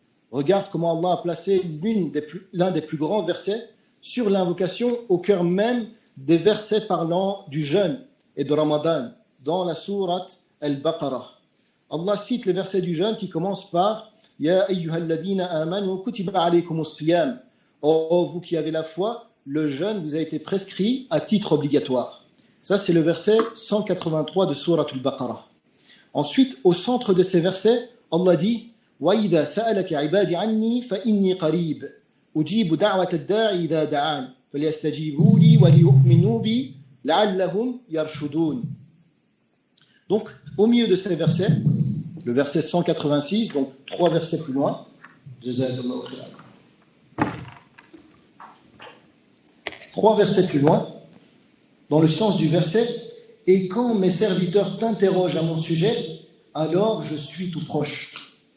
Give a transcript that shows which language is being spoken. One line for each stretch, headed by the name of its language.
French: Regarde comment Allah a placé l'un des plus grands versets sur l'invocation au cœur même des versets parlant du jeûne et de Ramadan dans la sourate Al-Baqarah. Allah cite les versets du jeûne qui commencent par
Arabic: Ya ayyuhalladhina amanu kutiba alaykumus siyam.
French: Oh vous qui avez la foi, le jeûne vous a été prescrit à titre obligatoire. Ça c'est le verset 183 de sourate Al-Baqarah. Ensuite, au centre de ces versets, Allah dit
Arabic: وَإِذَا سَأَلَكَ عِبَادِ عَنِّي فَإِنِّي قَرِيبٌ أُجِيبُ دَعْوَةَ الدَّاعِ إِذَا دَعَانِ فَلْيَسْتَجِيبُوا لِي وَلْيُؤْمِنُوا بِي لَعَلَّهُمْ يَرْشُدُونَ.
French: Donc, au milieu de ces versets, le verset 186, donc 3 versets plus loin, 3 versets plus loin, dans le sens du verset, et quand mes serviteurs t'interrogent à mon sujet, alors je suis tout proche.